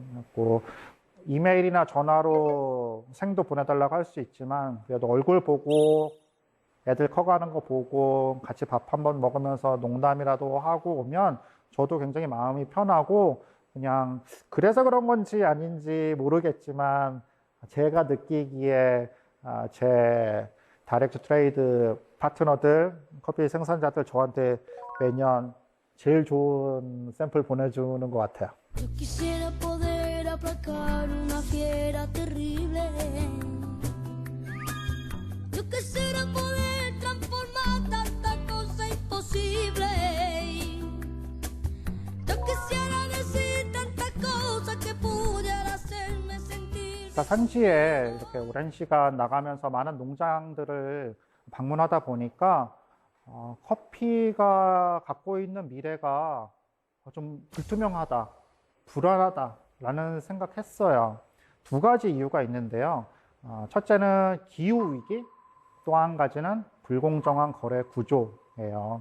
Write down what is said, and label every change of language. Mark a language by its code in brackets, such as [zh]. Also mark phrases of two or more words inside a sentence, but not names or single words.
[ko] 그리고 이메일이나 전화로 생도 보내달라고 할 수 있지만 그래도 얼굴 보고 애들 커가는 거 보고 같이 밥 한번 먹으면서 농담이라도 하고 오면 저도 굉장히 마음이 편하고, 그냥 그래서 그런 건지 아닌지 모르겠지만 제가 느끼기에 제 [en] direct trade [ko] 파트너들, 커피 생산자들 저한테 매년 제일 좋은 샘플 보내주는 것 같아요. [es] Yo quisiera poder aplacar una fiera terrible. Yo quisiera poder transformar tanta cosa imposible. Yo quisiera decir tantas cosas que pudiera hacerme sentir. [ko] 산지에 이렇게 오랜 시간 나가면서 많은 농장들을 방문하다 보니까 커피가 갖고 있는 미래가 좀 불투명하다, 불안하다라는 생각했어요. 두 가지 이유가 있는데요. 첫째는 기후위기, 또 한 가지는 불공정한 거래 구조예요.